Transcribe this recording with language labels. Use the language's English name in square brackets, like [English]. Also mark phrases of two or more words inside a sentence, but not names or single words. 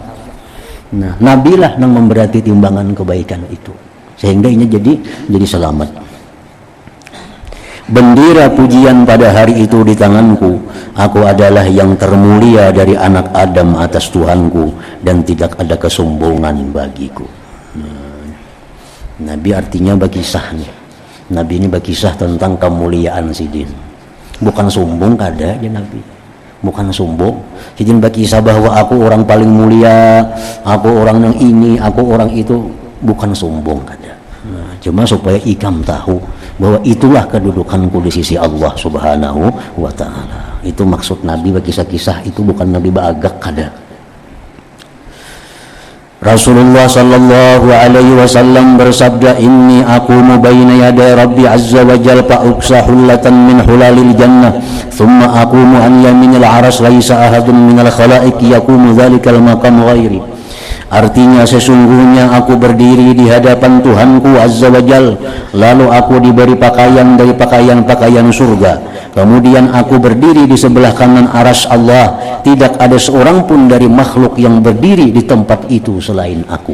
[Indonesian] Nah nabilah yang memberati timbangan kebaikan itu sehingga ini jadi selamat. Bendera pujian pada hari itu di tanganku. Aku adalah yang termulia dari anak Adam atas Tuhanku dan tidak ada kesombongan bagiku. Nabi artinya berkisahnya. Nabi ini berkisah tentang kemuliaan sidin. Bukan sombong kada aja Nabi. Bukan sombong. Jadi berkisah bahwa aku orang paling mulia, aku orang yang ini, aku orang itu, bukan sombong kada. Nah, cuma supaya ikam tahu bahwa itulah kedudukanku di sisi Allah [Arabic] سبحانه وتعالى. [Indonesian] Itu maksud Nabi berkisah-kisah itu bukan Nabi bagak kada. [Arabic] رسول الله صلى الله عليه وسلم bersabda, إني أقوم بين يدي ربي عز وجل فأكسى حلة من حلل الجنة ثم أقوم عن يمين العرش ليس أحد من الخلائق يقوم ذلك المقام غيري. [Indonesian] Artinya sesungguhnya aku berdiri di hadapan Tuhanku [Arabic] عز وجل, [Indonesian] lalu aku diberi pakaian dari pakaian-pakaian surga. Kemudian aku berdiri di sebelah kanan aras Allah. Tidak ada seorang pun dari makhluk yang berdiri di tempat itu selain aku.